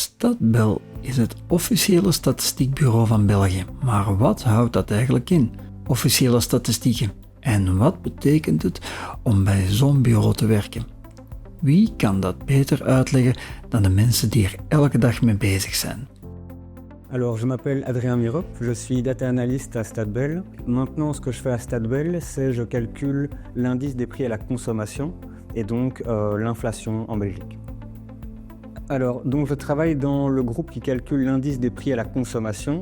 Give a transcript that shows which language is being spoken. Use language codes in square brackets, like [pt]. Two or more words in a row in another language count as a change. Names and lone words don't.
[nl] Stadbel is het officiële statistiekbureau van België. Maar wat houdt dat eigenlijk in, officiële statistieken? En wat betekent het om bij zo'n bureau te werken? Wie kan dat beter uitleggen dan de mensen die er elke dag mee bezig zijn? [fr] Alors, je m'appelle Adrien Mirop, je suis [en] data analyst [fr] à Stadbel. Maintenant, ce que je fais à Stadbel, c'est je calcule l'indice des prix à la consommation et donc l'inflation en Belgique. Alors, donc je travaille dans le groupe qui calcule l'indice des prix à la consommation.